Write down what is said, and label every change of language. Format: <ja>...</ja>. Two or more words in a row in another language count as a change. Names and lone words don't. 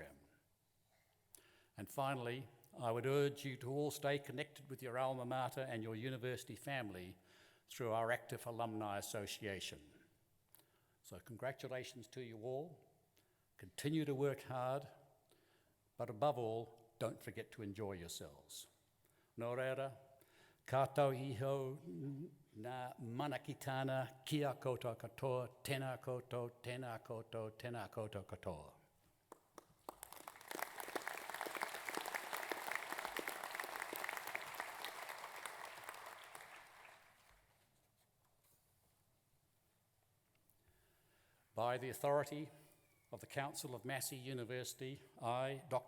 <en>And finally, I would urge you to all stay connected with your alma mater and your university family through our active alumni association. So congratulations to you all. Continue to work hard, but above all, don't forget to enjoy yourselves.</en> <mi>Nō reira, kātou iho nā manakitana kia koutou katoa, tēnā koutou, tēnā koutou, tēnā koutou katoa.</mi> <en>By the authority of the Council of Massey University, I, Dr.</en>